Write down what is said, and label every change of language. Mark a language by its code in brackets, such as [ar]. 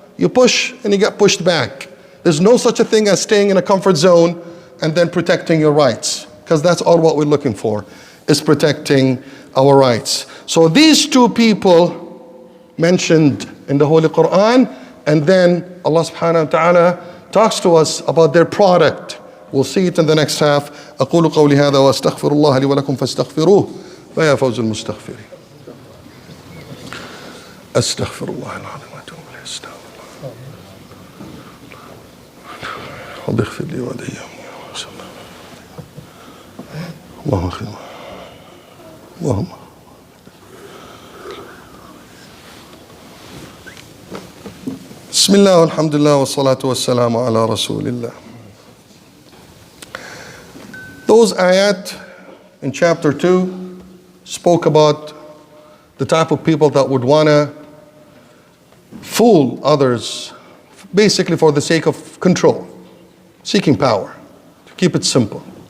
[en] You push and you get pushed back. There's no such a thing as staying in a comfort zone and then protecting your rights. Because that's all what we're looking for, is protecting our rights. So these two people mentioned in the Holy Quran, and then Allah subhanahu wa ta'ala talks to us about their product. We'll see it in the next half. [ar] أقول قولي هذا وأستغفر الله لي ولكم فاستغفروه فيا فوز المستغفرين. أستغفر الله العظيم وأتوب إليه. استغفر الله. رب اغفر لي ولإياهم. اللهم اغفر اللهم بسم الله والحمد لله والصلاة والسلام على رسول الله. [en] Those ayat in chapter 2 spoke about the type of people that would want to fool others, basically for the sake of control, seeking power, to keep it simple.